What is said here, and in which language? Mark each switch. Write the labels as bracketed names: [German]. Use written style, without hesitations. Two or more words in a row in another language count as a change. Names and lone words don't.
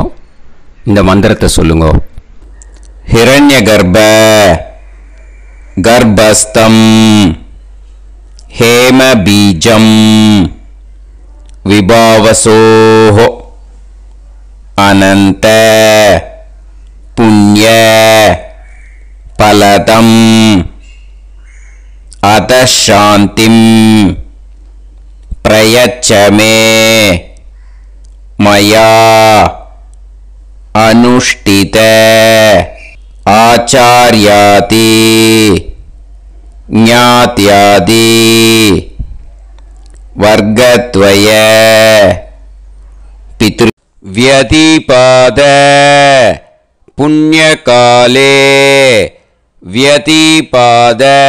[Tamil] இந்த மந்திரத்தை சொல்லுங்கோ. [Sanskrit] हिरण्य गर्भ गर्भस्थं हेम बीजं विभावसोः अनन्त पुण्य फलदं अतः शान्तिं प्रयच्छ मे मया अनुष्ठित आचार्यादि ज्ञात्यादि वर्गद्वय पितृ व्यतिपाद पुण्यकाले व्यतिपाद